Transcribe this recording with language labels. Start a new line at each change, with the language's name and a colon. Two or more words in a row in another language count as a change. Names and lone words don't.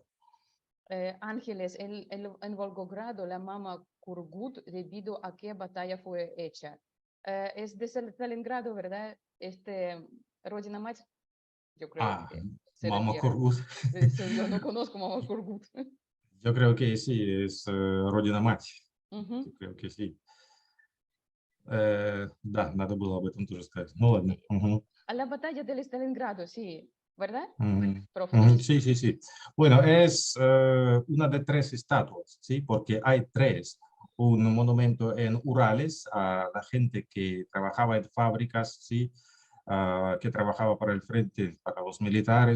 Spanish: Ángeles, en Volgogrado, la mama Kurgut, debido a qué batalla fue hecha. Es de Stalingrado, ¿verdad? Rodina Mать, yo creo Ah, que se Mama refiere. Korgut. Yo no conozco mama Kurgut. Yo creo que sí, es Родина Мать. Ujú. Yo creo que sí.
Russian: Да, надо было об этом тоже сказать. Ну ладно. Ujú,
Spanish: A la batalla del Stalingrado, sí, ¿verdad? ujú, Profe ujú. Denis. Sí, sí, sí. Bueno, es una de tres estatuas, ¿sí? Porque hay tres. Un monumento en Urales a la gente que trabajaba en fábricas, ¿sí? Que trabajaba para el frente, para los militares.